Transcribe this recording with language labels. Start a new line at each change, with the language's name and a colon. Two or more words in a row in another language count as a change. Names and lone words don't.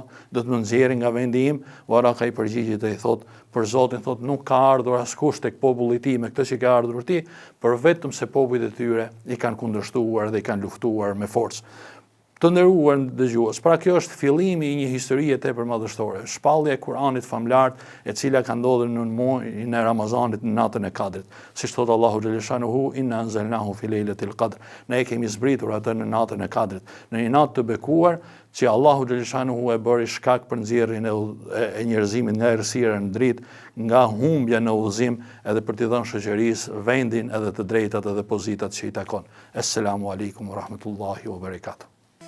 Albanian: Do të më nxjerrin nga vendi im?" Waraka i përgjigjet dhe i thot: "Për Zotin, thot nuk ka ardhur askush tek populli i tij me këtë që ka ardhur ti, por vetëm se popujt e tyre i kanë kundërshtuar dhe i kanë luftuar me forcë." Të nderuar dëgjues, pra kjo është fillimi i një historie tepër madhështore, shpallja e Kuranit famlar, e cila ka ndodhur në muajin e Ramazanit në natën e Kadrit. Siç thot Allahu xhaleshanuhu:
Arabic: "إنا أنزلناه في ليلة القدر."
Albanian: Ne e kemi zbritur atë në natën e Kadrit, në një natë të bekuar që Allahu xhaleshanuhu e bëri shkak për nxjerrjen e njerëzimit nga errësira në dritë, nga humbja në udhëzim, edhe për t'i dhënë shoqërisë vendin edhe të drejtat edhe pozitat që i takon.
Arabic: السلام عليكم ورحمة الله وبركاته.